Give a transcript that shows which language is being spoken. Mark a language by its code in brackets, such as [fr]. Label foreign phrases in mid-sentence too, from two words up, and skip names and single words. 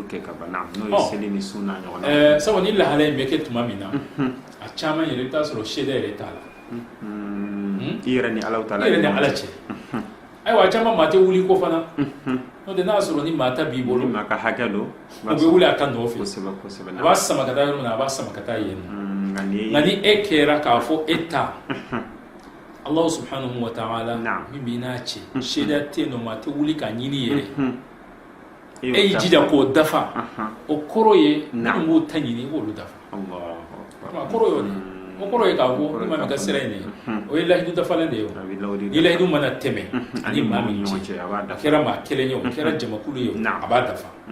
[bm] kɛ ka ban n'o ye seli ni sunna ɲɔgɔn na sabu ni lahala in bɛ kɛ tuma min na a caman yɛrɛ i bɛ taa sɔrɔ seeda yɛrɛ t'a la i yɛrɛ ni ala taala cɛ ayiwa a caman maa tɛ wuli ko fana n'o tɛ n'a y'a sɔrɔ ni maa ta b'i bolo maa ka hakɛ don o bɛ wuli a ka nɔfɛ kosɛbɛ a b'a sama ka taa yɔrɔ min na a b'a sama ka taa yen nka ni e kɛra k'a fɔ e ta [ar] الله سبحانه وتعالى [bm] min b'i n'a cɛ seeda tɛ yen nɔ maa tɛ wuli k'a ɲini yɛrɛ e y'i jija k'o dafa o kɔrɔ ye minnu b'o ta ɲini i b'olu dafa kɔrɔ y'o de o kɔrɔ ye k'a fɔ ni maa min ka sira in de o ye lahidu dafalen de ye ni lahidu mana tɛmɛ ani maa min cɛ a kɛra maa kelen ye o kɛra jamakulu ye a b'a dafa